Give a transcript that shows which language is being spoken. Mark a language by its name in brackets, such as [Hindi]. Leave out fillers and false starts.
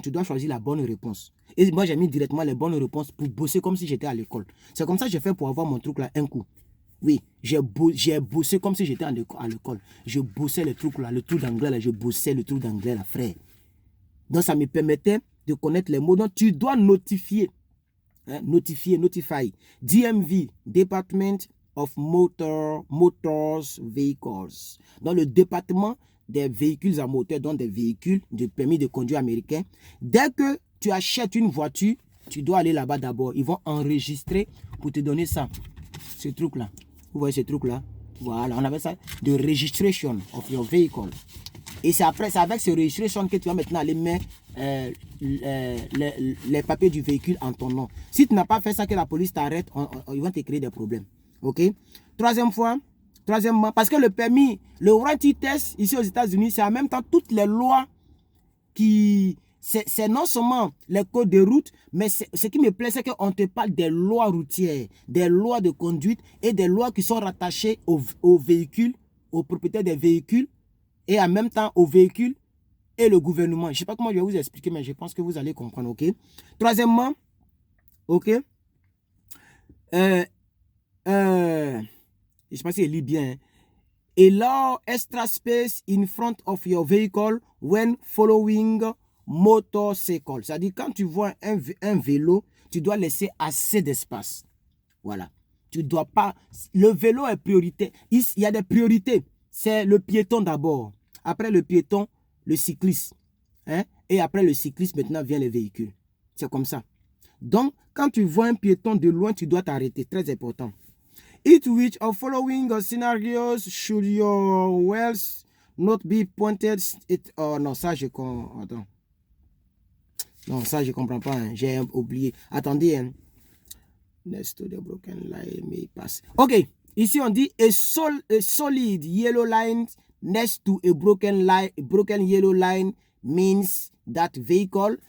[French] Tu dois choisir la bonne réponse. Et moi, j'ai mis directement les bonnes réponses pour bosser comme si j'étais à l'école. C'est comme ça que j'ai fait pour avoir mon truc là un coup. Oui, j'ai bossé comme si j'étais à l'école. Je bossais le truc là, le truc d'anglais là, je bossais le truc d'anglais là, frère. Donc, ça me permettait de connaître les mots. Donc, tu dois notifier. Notify. [English] DMV, Department of Motors Vehicles. [French] Dans le département des véhicules à moteur, donc des véhicules de permis de conduire américain. Dès que tu achètes une voiture, tu dois aller là-bas d'abord. Ils vont enregistrer pour te donner ça. Ce truc-là. Vous voyez ce truc-là? Voilà, on appelle ça de [English] registration of your vehicle. [French] Et c'est après, c'est avec ce registration que tu vas maintenant aller mettre les papiers du véhicule en ton nom. Si tu n'as pas fait ça, que la police t'arrête, ils vont te créer des problèmes. Ok? Troisièmement, parce que le permis, le warranty test ici aux États-Unis, c'est en même temps toutes les lois qui... C'est non seulement les codes de route, mais ce qui me plaît, c'est qu'on te parle des lois routières, des lois de conduite et des lois qui sont rattachées aux véhicules, aux propriétaires des véhicules et en même temps aux véhicules et le gouvernement. Je ne sais pas comment je vais vous expliquer, mais je pense que vous allez comprendre, ok? Troisièmement, ok? Je ne sais pas si je lis bien. Hein? [English] Allow extra space in front of your vehicle when following motorcycle. [French] C'est-à-dire, quand tu vois un vélo, tu dois laisser assez d'espace. Voilà. Tu dois pas... Le vélo est priorité. Il y a des priorités. C'est le piéton d'abord. Après le piéton, le cycliste. Hein? Et après le cycliste, maintenant vient le véhicule. C'est comme ça. Donc, quand tu vois un piéton de loin, tu dois t'arrêter. Très important. [English] Each which of following scenarios should your wells not be pointed... [French] Oh non, ça je comprends. Attends. Non, ça je comprends pas. Hein. J'ai oublié. Attendez. Hein. [English] Next to the broken line may pass. Ok. [French] Ici on dit [English] a solid yellow line next to a broken yellow line means that vehicle.